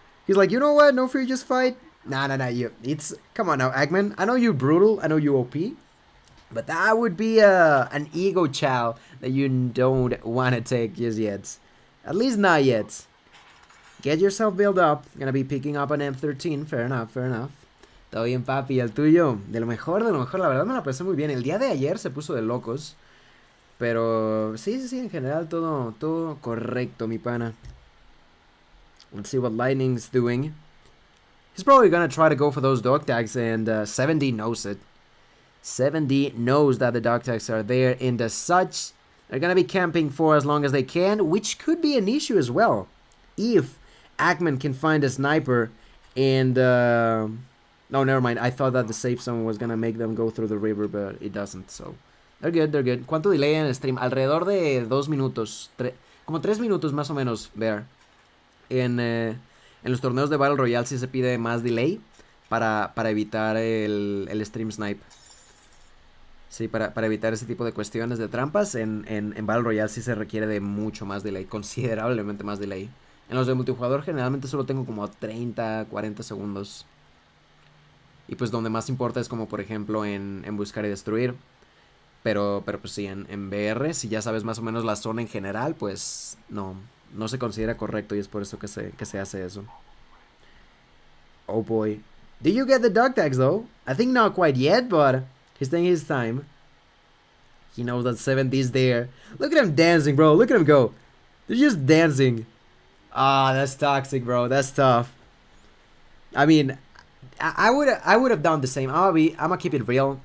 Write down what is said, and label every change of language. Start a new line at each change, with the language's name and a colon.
English: He's like, you know what? No free, just fight. Nah, you. It's come on now, Agman. I know you're brutal. I know you OP. But that would be an ego chow that you don't want to take just yet. At least not yet. Get yourself built up. Gonna be picking up an M13. Fair enough, fair enough.
Spanish: Todo bien, papi. El tuyo. De lo mejor, de lo mejor. La verdad me la pasé muy bien. El día de ayer se puso de locos. Pero sí, en general todo correcto, mi pana.
English: Let's see what Lightning's doing. He's probably gonna try to go for those dog tags, and 7D knows it. 7D knows that the dog tags are there, and as such, they're gonna be camping for as long as they can, which could be an issue as well. If Ackman can find a sniper and... no, never mind. I thought that the safe zone was gonna make them go through the river, but it doesn't, so... They're good, they're good.
Spanish: ¿Cuánto delay en el stream? Alrededor de 2 minutos. Como 3 minutos más o menos, there. En los torneos de Battle Royale sí se pide más delay para evitar el stream snipe. Sí, para evitar ese tipo de cuestiones de trampas, en Battle Royale sí se requiere de mucho más delay, considerablemente más delay. En los de multijugador generalmente solo tengo como 30, 40 segundos. Y pues donde más importa es como por ejemplo en buscar y destruir. Pero pues sí, en VR, si ya sabes más o menos la zona en general, pues no se considera correcto y es por eso que se hace eso.
English: Oh boy. Did you get the dog tags though? I think not quite yet, but... he's taking his time. He knows that 7D is there. Look at him dancing, bro. Look at him go. They're just dancing. Ah, that's toxic, bro. That's tough. I mean, I would have done the same. I'm gonna keep it real.